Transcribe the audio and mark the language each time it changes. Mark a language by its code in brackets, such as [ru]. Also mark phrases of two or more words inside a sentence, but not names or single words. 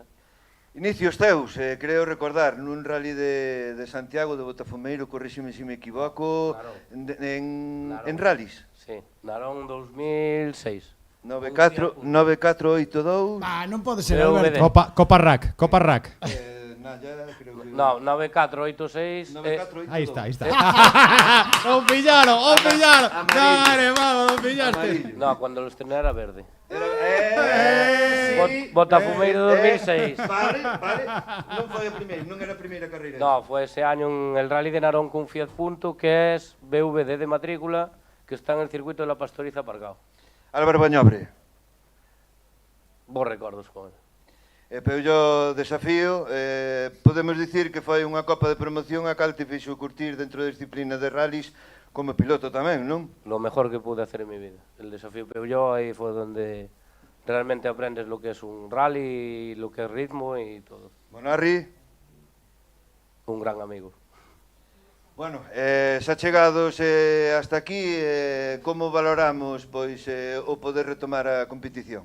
[gl] Inicios teus, creo recordar, nun rally de Santiago, de Botafumeiro, corríxeme se me equivoco, en rallies. [es] Sí, Narón 2006. 9482. [gl] Non pode ser, Alberto. Copa Rack. [es] No, 9486. Ahí está. ¡Os pillaron! ¡Dale, vamos, os pillaste! No, cuando lo estrené era verde. Botafumeiro 2006. Vale. [gl] Non era a primeira carreira. [es] No, fue ese año en el Rally de Narón con Fiat Punto, que es VVD de matrícula, que está en el circuito de la Pastoriza Aparcado. Álvaro Bañobre. [gl] Vos recordos con él. E Peugeot Desafío, podemos dicir que foi unha copa de promoción a cal te fixo curtir dentro da disciplina de rallies como piloto tamén, non? [es] Lo mejor que pude hacer en mi vida. El Desafío Peugeot, [gl] aí foi [es] donde realmente aprendes lo que es un rally, lo que es ritmo y todo. Bonarri? Un gran amigo. [gl] Bueno, xa chegados hasta aquí, como valoramos pois o poder retomar a competición?